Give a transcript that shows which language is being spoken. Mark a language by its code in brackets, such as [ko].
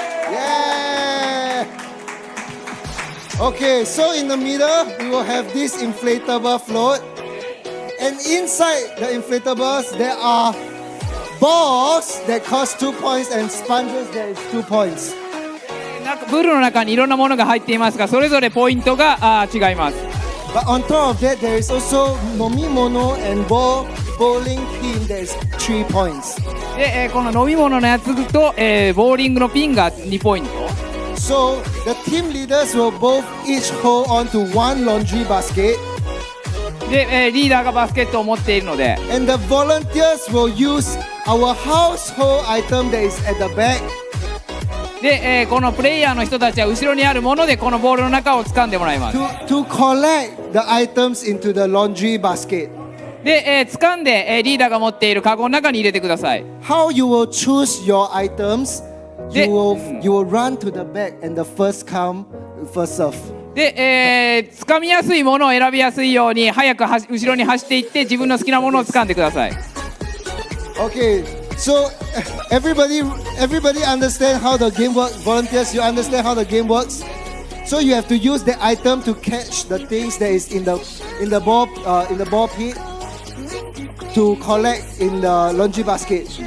[en] Yeah. Okay, so in the middle, we will have this inflatable float. And inside the inflatables, there are balls that cost 2 points and sponges that is 2 points. [ja] プールの中にいろんなものが入っていますが、それぞれポイントが違います。 [en] But on top of that, there is also nomimono and bowling pin that is 3 points. [ja] で、この飲み物のやつと、ボーリングのピンが2ポイント。 [en] So the team leaders will both each hold on to 1 laundry basket. [ja] で、リーダーがバスケットを持っているので、 [en] And the volunteers will use our household item that is at the back [ja] で、このプレイヤーの人たちは後ろにあるものでこのボールの中を掴んでもらいます。 [en] to collect the items into the laundry basket. [ja] で、掴んで、リーダーが持っているカゴの中に入れてください。 [en] How you will choose your items, you Yeah. will run to the back and the first come, first serve. [ja] で、掴みやすいものを選びやすいように早く後ろに走っていって自分の好きなものを掴んでください。 [en] Okay, so everybody understand how the game works. Volunteers, you understand how the game works. So you have to use the item to catch the things that is in the ball pit to collect in the laundry basket.